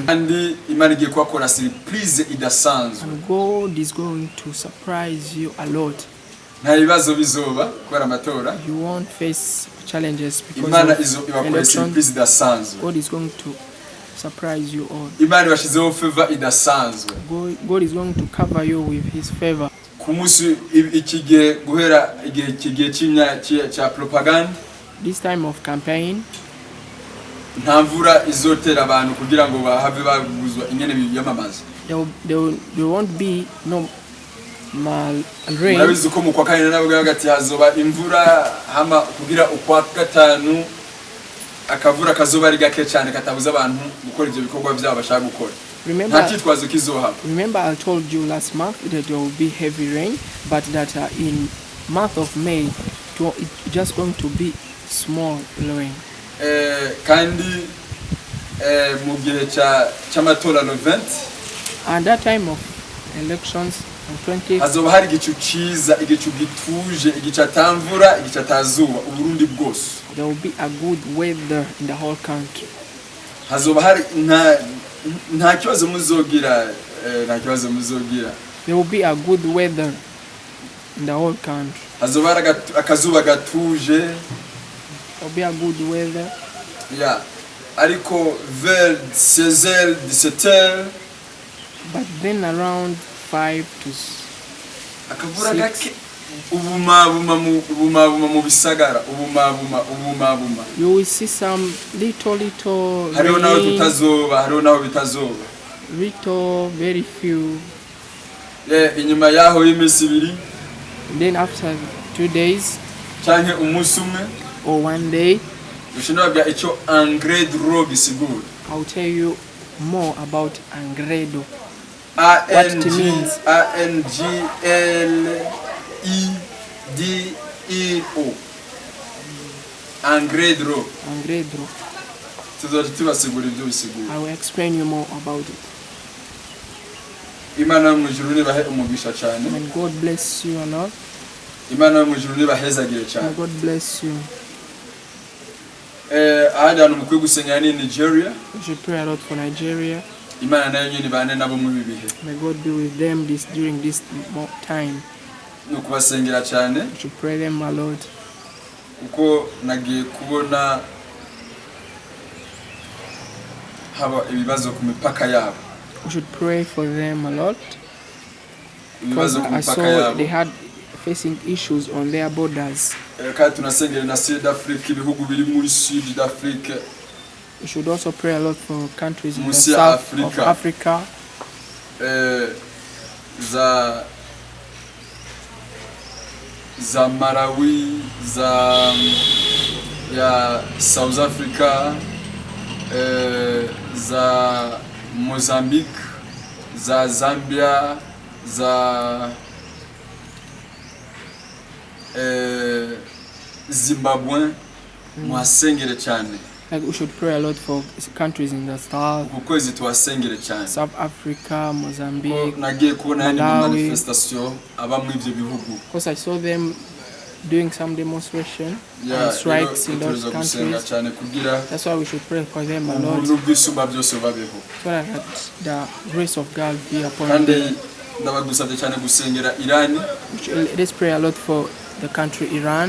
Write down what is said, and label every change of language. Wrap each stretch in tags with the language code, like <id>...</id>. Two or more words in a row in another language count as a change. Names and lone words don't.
<rn>Andi Imana igiye kwakora surprise idasanzwe.</rn> <en>And God is going to surprise you a lot.</en> <rn>Nta bibazo bizoba kubera amatora.</rn> <en>You won't face challenges because</en> <rn>Imana ibakora surprise idasanzwe.</rn> <en>God is going to surprise you all.</en> <rn>Imana ibashizeho favor idasanzwe.</rn> <en>God is going to cover you with his favor.</en> <rn>Kumusi ikigiye guhera igihe cya propaganda.</rn> <en>This time of campaign.</en> <rn>Nta mvura izotera abantu kugira ngo bahave baguzwa ingene biyamamaza.</rn> <en>There won't be no rain.</en> <rn>Murabizi ko mu kwa kane nabwo hagati hazoba imvura hama kugira ukwa gatanu akavura kazoba ari gake cyane katabuza abantu gukora ibyo bikorwa byabo bashaka gukora.</rn> <en>Remember I told you last month that there will be heavy rain, but that in month of May it's just going to be small rain.</en> <rn>Kandi mu gihe cy'amatora no 20</rn> <en>and that time of elections on 20</en> <rn>hazoba hari igicu ciza igicu gituje igicatamvura igicatazuba uburundi bwose.</rn> <en>There will be a good weather in the whole country.</en> <rn>Hazoba hari nta kibazo muzogira.</rn> <en>There will be a good weather in the whole country.</en> <rn>Hazoba hari akazuba gatuje.</rn> <en>There will be a good weather.</en> <rn>Yeah. Ariko vers 16h 17h.</rn> <en>But then around 5 to 6.</en> <rn>Akavura gake ubuma mu bisagara ubuma.</rn> <en>You will see some little</en> <rn>hariho naho tutazoba hariho naho bitazoba.</rn> <en>Little very few.</en> <rn>Inyuma yaho y'imisi 2.</rn> <en>Then after 2 days.</en> <rn>Canke umunsi umwe.</rn> <en>Or 1 day.</en> <rn>Ushinabya ico Angredo gisigura.</rn> <en>I'll tell you more about Angredo.</en> <rn>Angledo. Angredo. Tuzasigura ibyo bisigura.</rn> <en>I will explain you more about it.</en> <rn>Imana mu ijuru nibahe umugisha cyane.</rn> <en>And God bless you and all.</en> <rn>Imana mu ijuru nibahezagire cyane.</rn> <en>God bless you.</en> <rn>Ahandi mukwiye gusengera ni Nigeria.</rn> <en>We should pray a lot for Nigeria.</en> <rn>Imana nayo nyine bane nabo mu bibihe.</rn> <en>May God be with them during this time.</en> <rn>No kubasengera cyane.</rn> <en>We should pray them a lot.</en> <rn>Uko nagiye kubona haba ibibazo ku mipaka yabo.</rn> <en>We should pray for them a lot. Because I saw they had facing issues on their borders.</en> <rn>Kandi tunasengera na South Africa ibihugu biri muri South Africa.</rn> <en>We should also pray a lot for countries in the south of Africa.</en> <rn>Za Malawi, ya South Africa, za Mozambique, za Zambia, za Zimbabwe muhasengere cyane.</rn> <en>Like we should pray a lot for countries in the south.</en> <rn>Ukwezi tuwasengere cyane. South Africa, Mozambique, nagiye kubona yani manifestation abamwe ivyo bihugu.</rn> <en>Because I saw them doing some demonstration and strikes in those countries. That's why we should pray for them a lot. So that the grace of God be upon them. Let's pray a lot for the country Iran.</en>